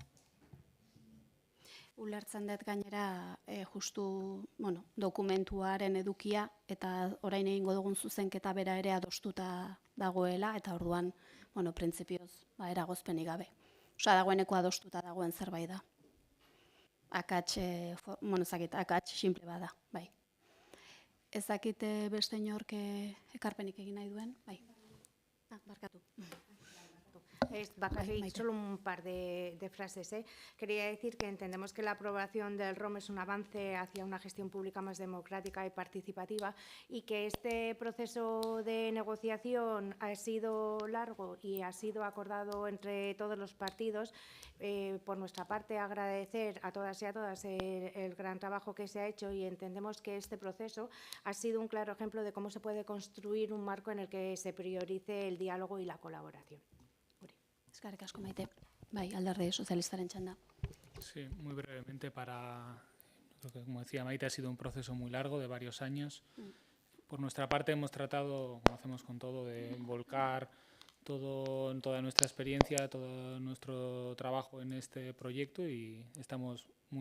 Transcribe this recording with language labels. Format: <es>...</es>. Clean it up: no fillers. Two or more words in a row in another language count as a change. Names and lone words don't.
<eu>Ulertzen dut gainera justu dokumentuaren edukia eta orain egingo dugun zuzenketa bera ere adostuta dagoela eta orduan, printzipioz, eragozpenik gabe. Osa, dagoeneko adostuta dagoen zerbait da. Akats simple bada, bai. Ezakit beste inork ekarpenik egin nahi duen, bai. Barkatu.</eu> <es>Solo un par de frases. Quería decir que entendemos que la aprobación del ROM es un avance hacia una gestión pública más democrática y participativa y que este proceso de negociación ha sido largo y ha sido acordado entre todos los partidos. Por nuestra parte, agradecer a todas y a todas el gran trabajo que se ha hecho y entendemos que este proceso ha sido un claro ejemplo de cómo se puede construir un marco en el que se priorice el diálogo y la colaboración.</es> <eu>Eskerrik asko Maite. Bai, alderdi sozialistaren txanda.</eu> <es>Sí, muy brevemente creo que como decía Maite, ha sido un proceso muy largo de varios años. Por nuestra parte hemos tratado, como hacemos con todo, de volcar toda nuestra experiencia, todo nuestro trabajo en este proyecto y estamos muy</es>